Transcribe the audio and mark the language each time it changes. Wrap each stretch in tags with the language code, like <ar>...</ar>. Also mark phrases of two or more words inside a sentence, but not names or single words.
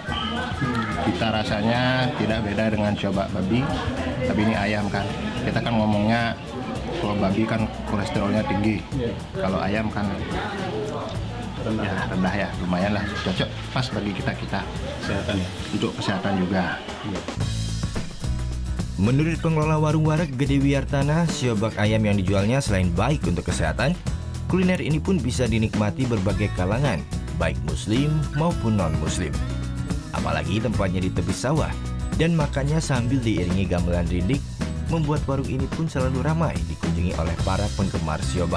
<id>Kita rasanya tidak beda dengan siobak babi, tapi ini ayam kan. Kita kan ngomongnya kalau babi kan kolesterolnya tinggi, kalau ayam kan rendah ya, lumayan lah, cocok, pas bagi kita kesehatan ya, untuk kesehatan juga. Menurut pengelola warung wareg Gede Wiyartana, siobak ayam yang dijualnya selain baik untuk kesehatan, kuliner ini pun bisa dinikmati berbagai kalangan, baik muslim maupun non-muslim. Apalagi tempatnya di tepi sawah dan makannya sambil diiringi gamelan rindik, membuat warung ini pun selalu ramai dikunjungi oleh para penggemar siobak.</id>